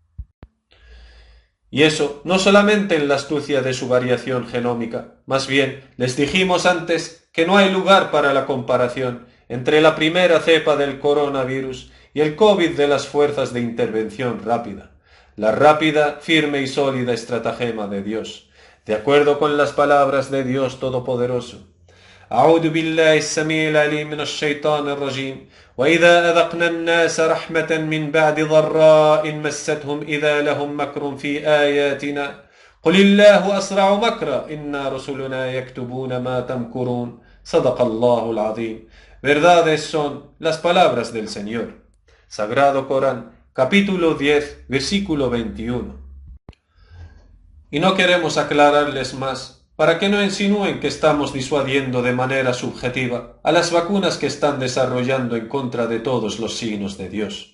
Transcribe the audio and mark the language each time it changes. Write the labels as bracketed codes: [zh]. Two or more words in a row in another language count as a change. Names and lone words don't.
[es] Y eso no solamente en la astucia de su variación genómica, más bien les dijimos antes que no hay lugar para la comparación entre la primera cepa del coronavirus y el COVID de las fuerzas de intervención rápida, la rápida, firme y sólida estratagema de Dios, de acuerdo con las palabras de Dios Todopoderoso. [ar] أعوذ بالله السميع العليم من الشيطان الرجيم وإذا أذقنا الناس رحمة من بعد ضراء مستهم إذا لهم مكر في آياتنا قل الله أسرع مكرا إن رسلنا يكتبون ما تمكرون صدق الله العظيم. [es] Verdades son las palabras del Señor. Sagrado Corán, capítulo 10, versículo 21. Y no queremos aclararles más, para que no insinúen que estamos disuadiendo de manera subjetiva a las vacunas que están desarrollando en contra de todos los signos de Dios.